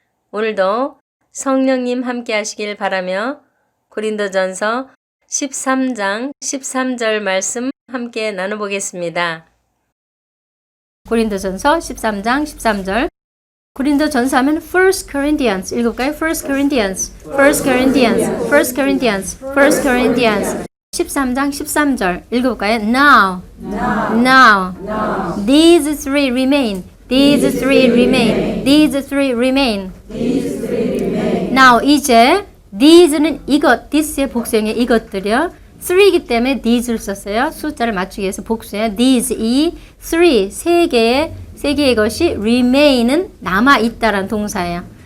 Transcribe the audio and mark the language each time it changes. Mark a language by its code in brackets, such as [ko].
[ko] 오늘도 성령님 함께 하시길 바라며 고린도전서 13장 13절 말씀 함께 나눠보겠습니다. 고린도전서 13장 13절 고린도전서 하면 1 Corinthians 읽을까요? [en] 1 Corinthians 1 Corinthians 1 Corinthians 1 Corinthians [ko] 13장 13절 읽어볼까요? [en] Now, these three remain, these three remain, these three remain. [ko] Now, 이제 these는 이것, this의 복수형의 이것들이요. three이기 때문에 these를 썼어요. 숫자를 맞추기 위해서 복수예요. these, 이 three, 세 개의 것이 remain은 남아있다라는 동사예요.